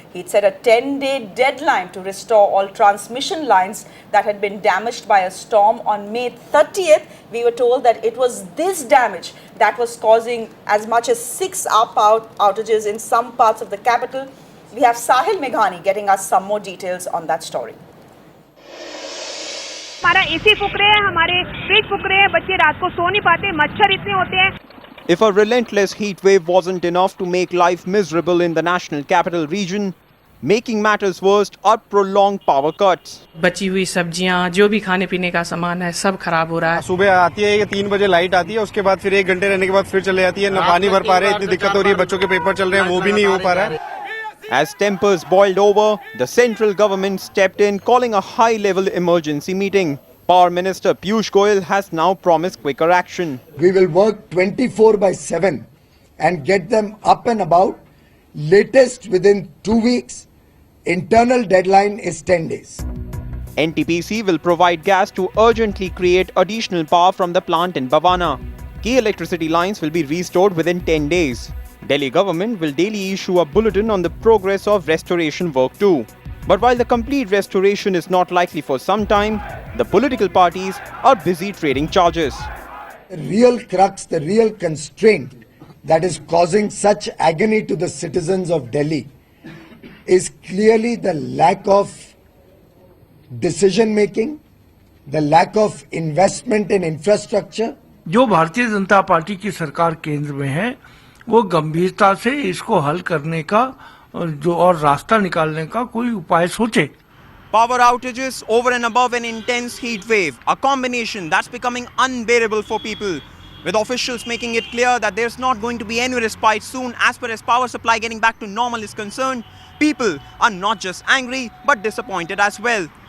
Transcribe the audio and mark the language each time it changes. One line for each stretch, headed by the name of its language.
English: He'd set a 10-day deadline to restore all transmission lines that had been damaged by a storm on May 30th. We were told that it was this damage that was causing as much as 6-hour power outages in some parts of the capital. We have Sahil Meghani getting us some more details on that story.
Hindi: हमारा AC फूक रहे हैं, हमारे fridge फूक रहे हैं, बच्चे रात को सो नहीं पाते, मच्छर इतने होते हैं.
English: If a relentless heat wave wasn't enough to make life miserable in the national capital region, making matters worse are prolonged power cuts.
Hindi: बची हुई सब्जियां, जो भी खाने पीने का सामान है, सब खराब हो रहा है. सुबह आती है कि 3 बजे लाइट आती है, उसके बाद फिर 1 घंटे रहने के बाद फिर चले जाती है. न पानी भर पा रहे, इतनी दिक्कत हो रही है, बच्चों के पेपर चल रहे हैं, वो भी नहीं हो पा रहा है.
English: As tempers boiled over, the central government stepped in, calling a high-level emergency meeting. Power Minister Piyush Goyal has now promised quicker action. We will work 24/7 and get them up and about, latest within 2 weeks. Internal deadline is 10 days. NTPC will provide gas to urgently create additional power from the plant in Bhavana. Key electricity lines will be restored within 10 days. Delhi government will daily issue a bulletin on the progress of restoration work too. But while the complete restoration is not likely for some time, the political parties are busy trading charges. The real crux, the real constraint that is causing such agony to the citizens of Delhi is clearly the lack of decision making, the lack of investment in infrastructure.
Hindi: जो Bharatiya Janata party की सरकार केंद्र में है, वो गंभीरता से इसको हल करने का और रास्ता निकालने का कोई उपाय सोचे.
English: Power outages over and above an intense heat wave, a combination that's becoming unbearable for people, with officials making it clear that there's not going to be any respite soon as far as power supply getting back to normal is concerned. People are not just angry but disappointed as well.